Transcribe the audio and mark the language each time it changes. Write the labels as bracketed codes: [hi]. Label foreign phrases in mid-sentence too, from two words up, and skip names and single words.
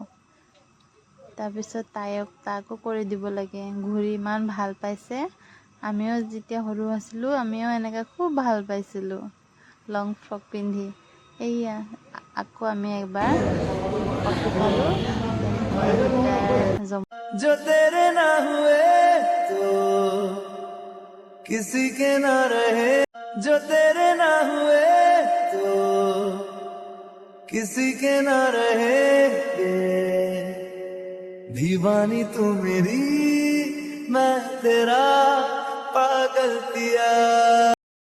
[as] তাৰপিছত তাকো কৰি দিব লাগে। ঘূৰি ইমান ভাল পাইছে। আমিও যেতিয়া সৰু আছিলোঁ, আমিও এনেকৈ খুব ভাল পাইছিলোঁ লং ফ্ৰক পিন্ধি। এয়া আকৌ আমি একবাৰ কফি খালোঁ। [hi] जो तेरे ना हुए तो किसी के ना रहे, जो तेरे ना हुए तो किसी के ना रहे। दीवानी तू मेरी, मैं तेरा पागल पिया।